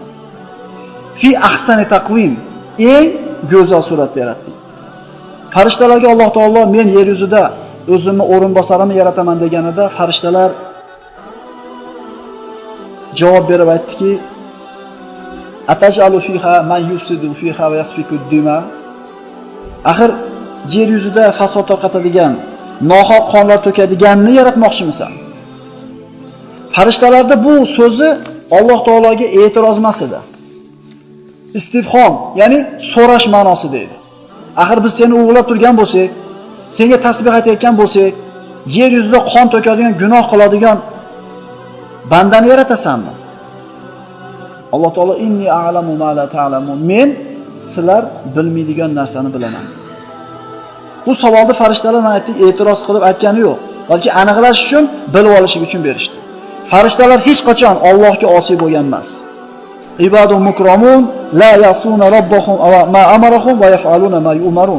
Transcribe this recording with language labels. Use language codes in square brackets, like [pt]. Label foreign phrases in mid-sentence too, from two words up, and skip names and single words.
[ar] في أحسن تقويم, [uz] eng go'zal suratda yaratdik. Farishtalarga Alloh taolo men yer yuzida o'zimni o'rinbosarimni yarataman deganida, farishtalar javob berib aytdiki: [ar] "أتجعل فيها من يفسد فيها ويسفك الدماء." [uz] Axir yer yuzida fasod tarqatadigan, nohaq qonlar to'kadiganni yaratmoqchimisan? Farishtalarda bu so'zi Alloh taologa e'tiroz emas edi. Istifhom, ya'ni so'rash ma'nosida edi. Axir biz seni o'g'lab turgan bo'lsak, senga tasbih aytayotgan bo'lsak, yer yuzida qon to'kadigan, gunoh qiladigan bandani yaratasanmi? Alloh taolo [ar] إني أعلم ما لا تعلمون. [uz] Men sizlar bilmaydigan narsani bilaman. Bu savolni farishtalar aytdik, e'tiroz qilib aytgani yo'q. Balki aniqlash uchun, bilib olish uchun berishdi. Farishtalar hech qachon Allohga osiy bo'lgan emas. [ar] عباد مكرمون لا يعصون ربهم وما أمرهم ويفعلون ما يؤمرون.